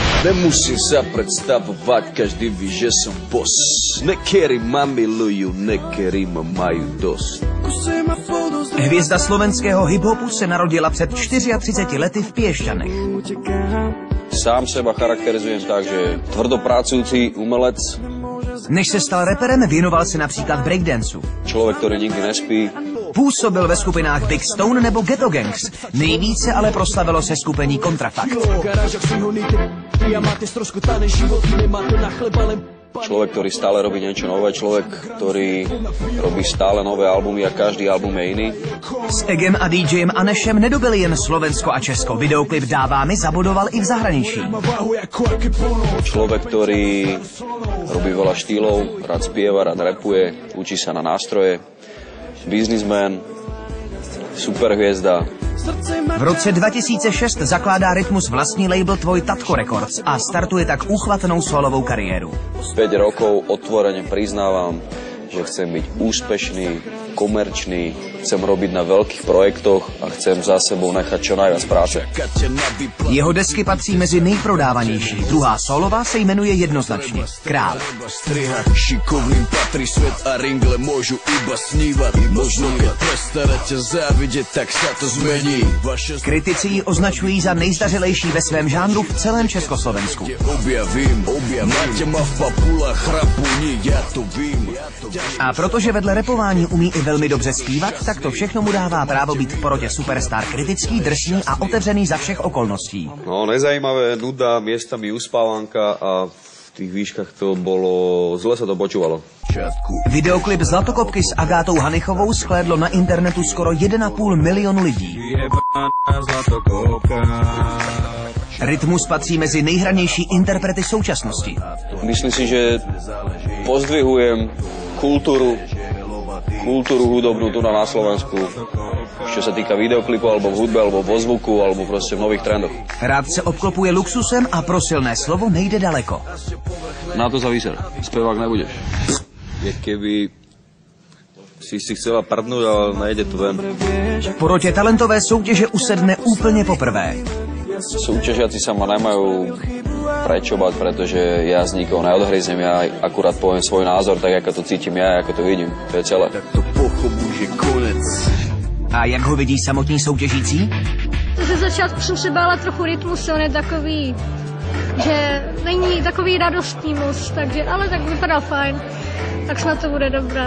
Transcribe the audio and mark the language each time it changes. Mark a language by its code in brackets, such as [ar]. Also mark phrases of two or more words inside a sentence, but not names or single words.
[sk] Nemusím sa predstavovať, každý ví, že som boss. Nekerí ma milujú, nekerí ma majú dosť. [cs] Hvězda slovenského hiphopu se narodila před 34 lety v Piešťanech. [sk] Sám seba charakterizujem tak, že tvrdopracujúci umelec. [cs] Než se stal reperem, věnoval se například breakdanceu. Člověk, který nikdy nespí. Působil ve skupinách Big Stone nebo Ghetto Gangs. Nejvíce ale proslavilo se skupení Kontrafakt. [sk] Človek, ktorý stále robí niečo nové, človek, ktorý robí stále nové albumy a každý album je iný. [cs] S Egem a DJem Anešem nedobili jen Slovensko a Česko. Videoklip Dává mi zabodoval i v zahraničí. [sk] Človek, ktorý robí veľa štýlov, rád spieva, rád rapuje, učí sa na nástroje. Biznismen, superhviezda. [cs] V roce 2006 zakládá Rytmus vlastní label Tvoj Tatko Records a startuje tak úchvatnou solovou kariéru. [sk] 5 rokov otvorene priznávam, že chcem byť úspešný, komerčný, chcem robiť na veľkých projektoch a chcem za sebou nechať čo najviac práce. [cs] Jeho desky patří mezi nejprodávanější. Druhá solová se jmenuje jednoznačně Král. [sk] Šikovným patrí svet a ringle môžu iba snívať. Možno keď prestarete závidieť, tak sa to zmení. [cs] Kritici ji označují za nejzdařilejší ve svém žánru v celém Československu. [sk] Máte ma v papulách chrapuní, ja to vím. [cs] A protože vedle rapování umí i velmi dobře zpívat, tak to všechno mu dává právo být v porotě superstar kritický, drsný a otevřený za všech okolností. No, nezajímavé, nuda, [sk] miestami uspávanka a v tých výškach to bolo, zle sa to počúvalo. [cs] Videoklip Zlatokopky s Agátou Hanichovou shlédlo na internetu skoro 1,5 milionu lidí. Rytmus patří mezi nejhranější interprety současnosti. [sk] Myslím si, že pozdvihujem kultúru hudobnú tu na Slovensku, čo sa týka videoklipu, alebo v hudbe, alebo vo zvuku, alebo proste v nových trendoch. [cs] Rád se obklopuje luxusem a pro silné slovo nejde daleko. [sk] Na to sa vyser. Spevák nebudeš. Je keby si chcela prdnúť, ale nejde to ven. [cs] V porotě talentové soutěže usedne úplně poprvé. [sk] Súťažiaci sa ma nemajú prečo bať, pretože ja z nikoho neodhryznem, ja akurát poviem svoj názor, tak ako to cítim ja, ako to vidím. To je celé. [cs] Tak to pochopu, že konec. A jak ho vidí samotní soutěžící? Ze začátku jsem se bála trochu rytmus, on je takový, že není takový radostný moc, takže, ale tak vypadal fajn, tak snad to bude dobré.